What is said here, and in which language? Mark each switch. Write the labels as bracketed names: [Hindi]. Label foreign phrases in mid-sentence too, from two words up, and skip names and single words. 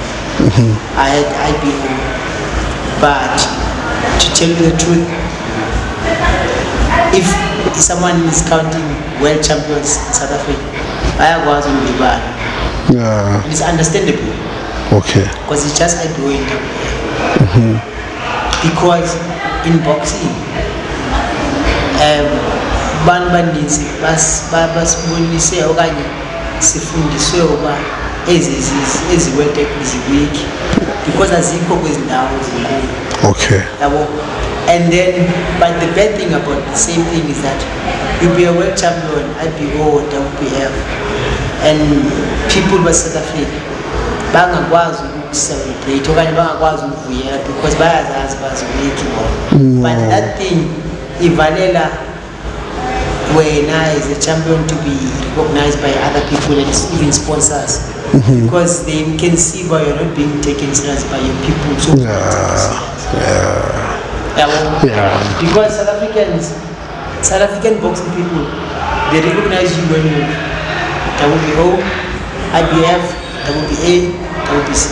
[English] I had IBO, but to tell you the truth, if someone is counting world champions in South Africa, I wasn't be bad. Yeah. It's understandable. Okay. Because it's just IBO in WBF. Because in boxing, [Xhosa] bantu baninzi basibonise okanye sifundiswe uba ezi world ziwiki because azikho kwezi ndawo zinkulu. [English] Okay. And then, but the bad thing about the same thing is that you'll be a world champion, IBO, WBF, and people [Xhosa] ba South Africa bangakwazi ukucelebrate okanye bangakwazi ukuvuyela because bayazazi baziwiki bona. [English] But that thing [Xhosa] ivalela wena [English] as a champion to be recognized by other people and even sponsors because they can see why you're not being taken serious by your people. So because South African boxing people, they recognize you when you WBO, IBF, WBA, WBC.